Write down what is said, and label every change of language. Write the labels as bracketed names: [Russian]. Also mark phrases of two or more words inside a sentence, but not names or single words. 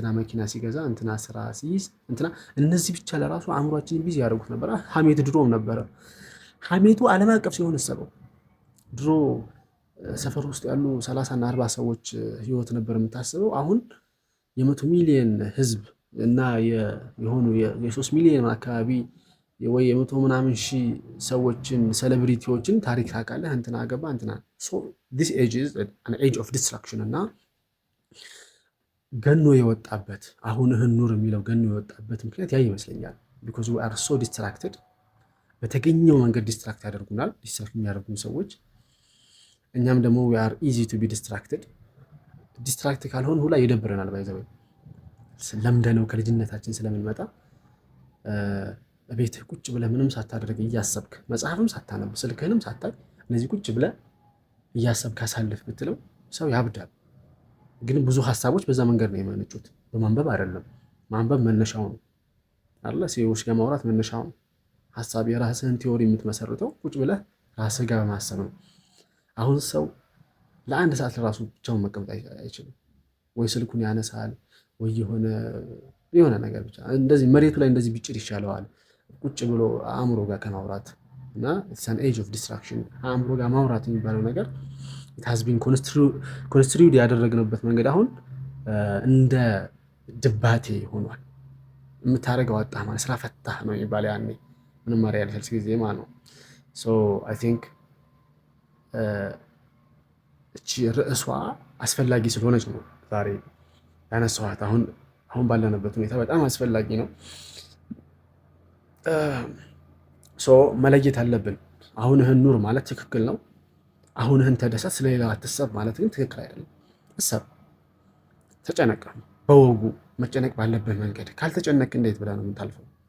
[Amharic] መኪና ሲገዛ፣ እንትና ስራ ሲይዝ፣ እንትና እነዚህ ብቻ ለራሱ አእምሯችንን ቢዚ ያደርጉት ነበር። ሀሜት ድሮም ነበረ። ሀሜቱ ዓለም አቀፍ ሲሆን እሰበው። ድሮ ሰፈር ውስጥ ያሉ 30 እና 40 ሰዎች ህይወት ነበር የምታስበው። አሁን የ100 ሚሊዮን ህዝብ እና የሆኑ የ3 ሚሊዮን አካባቢ ወይ የ100 ምናምን ሺህ ሰዎችን ሴሌብሪቲዎችን ታሪክ ታውቃለህ። እንትና ገባ እንትና። [English] this age is an age of distraction [Amharic] እና ገኖ የወጣበት አሁንህን ኑር የሚለው ገኖ የወጣበት ምክንያት ያ ይመስለኛል። [English] because we are so distracted። [Amharic] በተገኘው መንገድ ዲስትራክት ያደርጉናል። ዲስትራክት የሚያደርጉን ሰዎች እኛም ደግሞ [English] we are easy to be distracted። [Amharic] ዲስትራክት ካልሆን ሁላ ይደብረናል። ባይዘው ለምደነው ከልጅነታችን ስለምንመጣ ቤትህ ቁጭ ብለህ ምንም ሳታደርግ እያሰብክ መጽሐፍም ሳታነብ ስልክህንም ሳታይ እነዚህ ቁጭ ብለህ እያሰብክ አሳልፍ ብትለው ሰው ያብዳል። ግን ብዙ ሀሳቦች በዛ መንገድ ነው የመነጩት፣ በማንበብ አይደለም። ማንበብ መነሻው ነው አይደል? ሰዎች ጋር ማውራት መነሻው ነው። ሀሳብ የራስህን ቲዮሪ የምትመሰርተው ቁጭ ብለህ ራስህ ጋር በማሰብ ነው። አሁን ሰው ለአንድ ሰዓት ለራሱ ብቻውን መቀመጥ አይችልም። ወይ ስልኩን ያነሳል ወይ የሆነ ነገር ብቻ እንደዚህ መሬቱ ላይ እንደዚህ ቢጭር ይሻለዋል ቁጭ ብሎ አእምሮ ጋር ከማውራት። እና [English] it's an age of distraction። [Amharic] አእምሮ ጋር ማውራት የሚባለው ነገር [English] it has been construed [Amharic] ያደረግንበት መንገድ አሁን እንደ ድባቴ ሆኗል። የምታደርገው አጣህ ማለት ስራ ፈታህ ነው የሚባለው ያኔ ምንም ማሪያ ያልፈልስ ጊዜ ማለት ነው። [English] so I think [Amharic] እቺ ርዕሷ አስፈላጊ ስለሆነች ነው ዛሬ ያነሳኋት። አሁን ባለንበት ሁኔታ በጣም አስፈላጊ ነው። ሶ መለየት አለብን። አሁንህን ኑር ማለት ትክክል ነው። አሁንህን ተደሰት፣ ስለሌላው አትሰብ ማለት ግን ትክክል አይደለም። እሰብ፣ ተጨነቅ፣ በወጉ መጨነቅ ባለብህ መንገድ። ካልተጨነቅ እንዴት ብለህ ነው የምታልፈው?